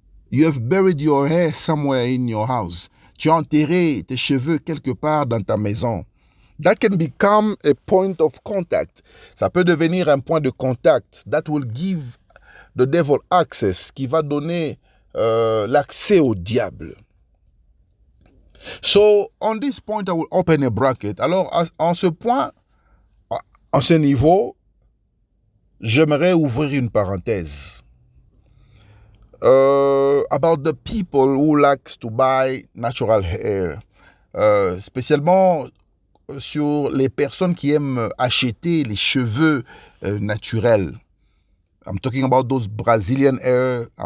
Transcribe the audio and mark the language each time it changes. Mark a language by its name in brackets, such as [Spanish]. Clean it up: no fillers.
[English] You have buried your hair somewhere in your house. [French] Tu as enterré tes cheveux quelque part dans ta maison. [English] That can become a point of contact. [French] Ça peut devenir un point de contact. [English] That will give the devil access, [French] qui va donner l'accès au diable. [English] So, on this point, I will open a bracket. [French] Alors, en ce point, en ce niveau, j'aimerais ouvrir une parenthèse. [English] About the people who likes to buy natural hair. [French] Spécialement sur les personnes qui aiment acheter les cheveux naturels. [English] I'm talking about those Brazilian hair.